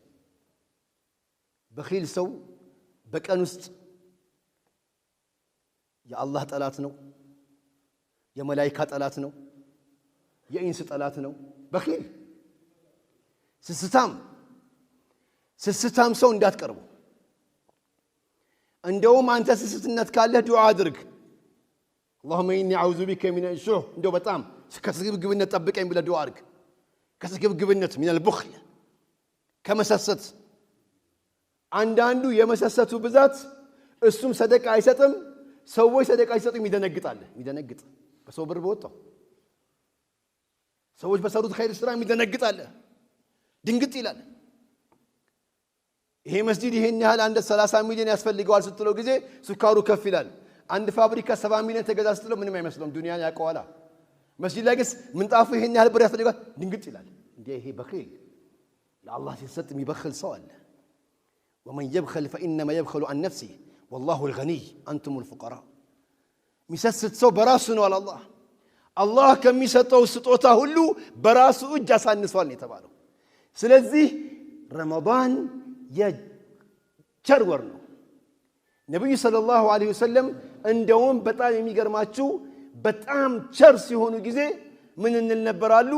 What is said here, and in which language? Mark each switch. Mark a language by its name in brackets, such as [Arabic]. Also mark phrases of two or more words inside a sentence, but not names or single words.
[Amharic] በኺል ሰው በቀን ውስጥ የአላህ ጠላት ነው፣ የመላእክት ጠላት ነው፣ የኢንስ ጠላት ነው። በኺል ስስታም ሰው እንዳትቀርቡ። እንደውም አንተ ስስትነት ካለህ ዱዓ አድርግ። [Arabic] اللهم اني اعوذ بك من الشح [Amharic] እንደው በጣም ከስግብግብነት ጠብቀኝ ብለህ ዱዓ አድርግ። ከስግብግብነት [Arabic] من البخل [Amharic] ከመሰሰት አንዳንዱ የመሰሰቱ ብዛት እሱም ሰደቃ አይሰጥም፣ ሰዎች ሰደቃ አይሰጡም፣ ይደነግጣል። በሰው ብር በወጣው ሰዎች በሰሩት ኸይር ስራ ይደነግጣል፣ ድንግጥ ይላል። ይሄ መስጂድ ይሄን ያህል አንድ 30 ሚሊዮን ያስፈልገዋል ስትለው ጊዜ ሱካሩ ከፍ ይላል። አንድ ፋብሪካ 70 ሚሊዮን ተገዛ ስትለው ምንም አይመስለውም፣ ዱንያን ያውቀዋል። መስጂድ ላይ ግን ምንጣፉ ይሄን ያህል ብር ያስፈልገዋል፣ ድንግጥ ይላል። እንዴ ይሄ በኺል ለአላህ ሲሰጥ የሚበخል ሰው አለ። [Arabic] ومن يبخل فانما يبخل عن نفسه والله الغني انتم الفقراء። [Amharic] የሚሰስት ሰው በራሱ ነው አለ አላህ። አላህ ከሚሰጠው ስጦታ ሁሉ በራሱ እጅ አሳንሷል ነው የተባለው። ስለዚህ ረመዳን የቸር ወር ነው። ነብዩ [Arabic] صلى الله عليه وسلم [Amharic] እንደውም በጣም የሚገርማችሁ በጣም ቸር ሲሆኑ ጊዜ ምን እንል ነበራሉ?